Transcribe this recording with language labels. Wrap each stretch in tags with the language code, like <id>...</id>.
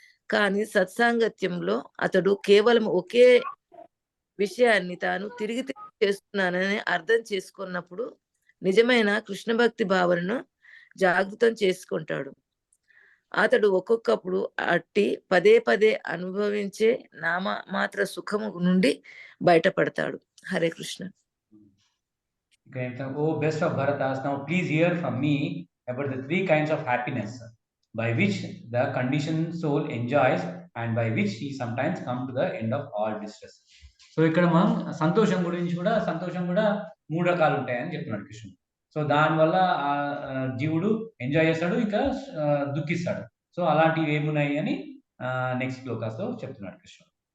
<te>కానీ సత్సాంగత్యంలో అతడు కేవలం ఒకే విషయాన్ని తాను తిరిగి చేస్తున్నానని అర్థం చేసుకున్నప్పుడు నిజమైన కృష్ణ భక్తి భావనను జాగృతం చేసుకుంటాడు. అతడు ఒక్కొక్కప్పుడు అట్టి పదే పదే అనుభవించే నామమాత్ర సుఖము నుండి బయటపడతాడు. Hare Krishna.</te> <en>Oh, best of Bharatas, now please hear from me about the 3 kinds of happiness by which the conditioned soul enjoys and by which he sometimes come to the end of all distress.</en> <te>So ఇక్కడ మనం సంతోషం గురించి కూడా, సంతోషం కూడా 3 రకాలు ఉంటాయని చెప్తున్నాడు కృష్ణుడు. సో దానివల్ల ఆ జీవుడు ఎంజాయ్ చేస్తాడు, ఇంకా దుఃఖిస్తాడు. సో అలాంటివి ఏమున్నాయి అని నెక్స్ట్ శ్లోకాస్లో చెప్తున్నాడు కృష్ణుడు.</te>